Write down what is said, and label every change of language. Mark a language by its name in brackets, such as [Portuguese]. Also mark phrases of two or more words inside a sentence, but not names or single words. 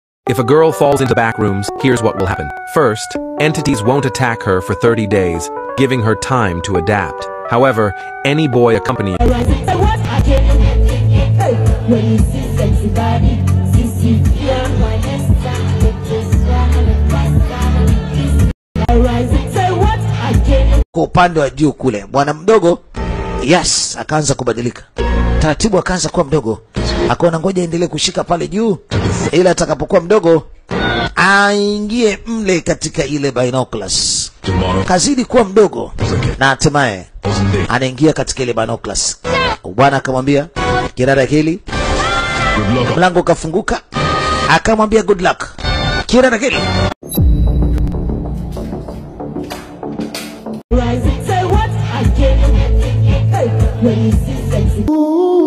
[English] If a girl falls into back rooms, here's what will happen. First, entities won't attack her for 30 days, giving her time to adapt. However, any boy accompanying [Swahili] kwa upande wa juu kule, bwana mdogo yes akaanza kubadilika taratibu, akaanza kuwa mdogo, akaona ngoja endelee kushika pale juu, ila atakapokuwa mdogo aingie mle katika ile binoculars. Kazidi kuwa mdogo na hatimaye anaingia katika ile binoculars. Bwana akamwambia kirara hili, mlango kafunguka, akamwambia [English] good luck [Swahili] kirara hili. [English] Say what I get, hey, when you see sexy.